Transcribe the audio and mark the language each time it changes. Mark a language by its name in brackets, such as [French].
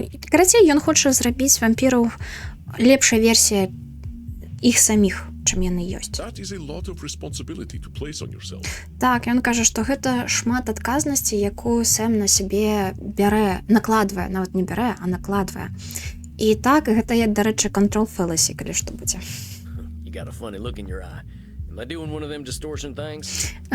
[Belarusian] Карацей, ён хоча зрабіць вампіраў лепшай версіяй іх саміх, чым яны ёсць. [English] That is a lot of responsibility to place on yourself. [Belarusian] Так, ён кажа, што гэта шмат адказнасці, якую Сэм на сябе бярэ, накладвае, нават не бярэ, а накладвае. І так, гэта, дарэчы, control fallacy, калі што будзе. [English] You got a funny look in your eye. Am I doing one of them distortion things?